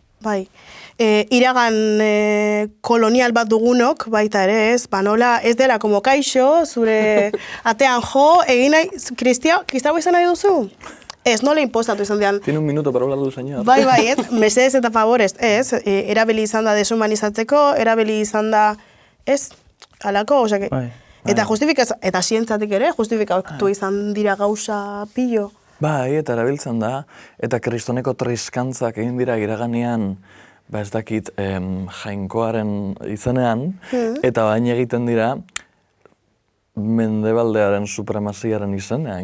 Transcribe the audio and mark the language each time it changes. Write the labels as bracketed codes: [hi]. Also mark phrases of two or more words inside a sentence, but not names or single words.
[eu] Bai, iragan kolonial bat dugunok, baita ere ez, nola ez dela como kaixo, zure atean jo, egin nahi, kristau izan nahi duzu? Ez, nola impostatu izan dian. [es] Tiene un minuto para hablar del señor. [eu] Bai, ez, mesedez eta favorez, ez, erabili izan da deshumanizatzeko, erabili izan da, ez, alako, osea, eta eta zientzatik ere, justifikatu izan dira gauza pillo. Bai, eta erabiltzen da, eta kristoneko triskantzak egin dira iraganean, ez dakit, jainkoaren izenean, eta baina egiten dira, mendebaldearen supremaziaren izenean.